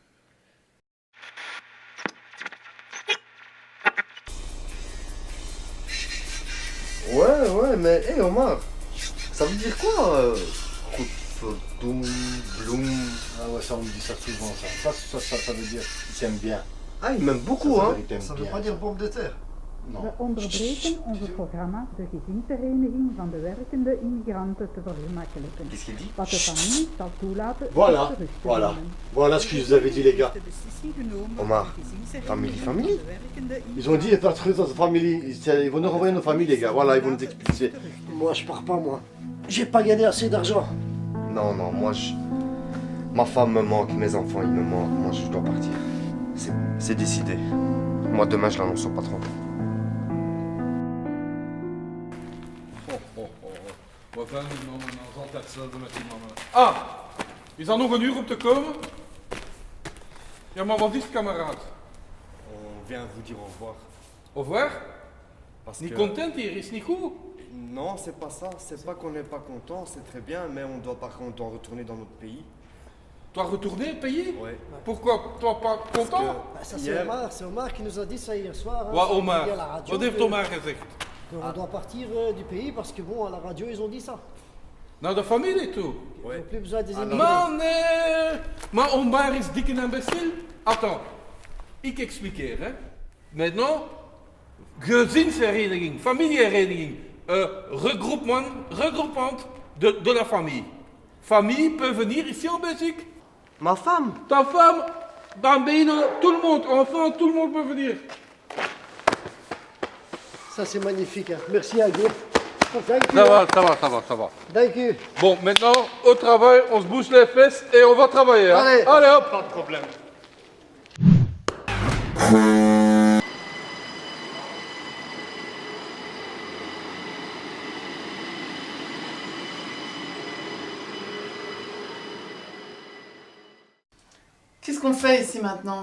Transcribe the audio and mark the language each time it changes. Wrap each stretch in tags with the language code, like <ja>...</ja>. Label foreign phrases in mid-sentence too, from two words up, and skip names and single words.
<fr>Ouais, mais hé Omar, ça veut dire quoi Doom, Bloom? Ah ouais, ça on me dit ça souvent ça. Ça veut dire qu'il t'aime bien. Ah, il m'aime beaucoup, Ça hein. veut dire qu'il t'aime Ça veut bien. pas dire bombe de terre. Non.</fr> <nl>We onderbreken onze programma de gezinshereniging van de werkende immigranten te vergemakkelijken.</nl> <fr>Qu'est-ce qu'il dit?</fr> <nl>Wat de familie zal toelaten</nl> <fr>Voilà,</fr> <nl>om terug te</nl> <fr>voilà.</fr> <nl>nemen.</nl> <fr>Voilà ce que je vous avais dit les gars. Omar, famille. Ils ont dit, parce dans famille, ils vont nous renvoyer nos familles les gars. Voilà, ils vont nous expliquer. Moi, je pars pas, moi. J'ai pas gagné assez d'argent. Non, ma femme me manque, mes enfants, ils me manquent. Moi, je dois partir. C'est décidé. Moi, demain, je l'annonce au patron.</fr> <nl>Wat dan? Dat is altijd hetzelfde met die mannen. Ah, is dat nog een uur om te komen? Ja, maar wat is het, kameraad?</nl> <fr>On vient vous dire au revoir. Au revoir? Parce</fr> <nl>Niet content hier, is niet goed?</nl> <fr>Non, c'est pas ça. C'est pas qu'on n'est pas content, c'est très bien, mais on doit par contre retourner dans notre pays. Tu dois retourner payer? Ouais. Pourquoi? Tu n'es pas content? Bah, ça, Hier- c'est Omar qui nous a dit ça hier soir. hein,</fr> <nl>Wat,</nl> <fr>ça, Omar? il dit à la radio</fr> <nl>Wat heeft</nl> <fr>que-</fr> <nl>Omar gezegd?</nl> <fr>qu'on doit partir du pays parce que bon, à la radio, ils ont dit ça.</fr> <nl>Naar de familie toe?</nl> <fr>Ils n'ont plus besoin des immigrés.</fr> <nl>Man, nee! Maar Omar is dik en imbécile?</nl> <fr>Attends,</fr> <nl>ik expliqueer, hè.</nl> <fr>Maintenant,</fr> <nl>gezinshereniging, familiehereniging,</nl> <fr>regroupement de la famille. Famille peut venir ici en Belgique. Ma femme? Ta femme, bambino, tout le monde, enfant, tout le monde peut venir. Ça, c'est magnifique. Hein. Merci à Guy.</fr> <en>Thank you.</en> <fr>Ça va, ça va.</fr> <en>Thank you.</en> <fr>Bon, maintenant, au travail, on se bouge les fesses et on va travailler. Hein. Allez. Allez, hop. Pas de problème. Qu'est-ce qu'on fait ici maintenant?</fr>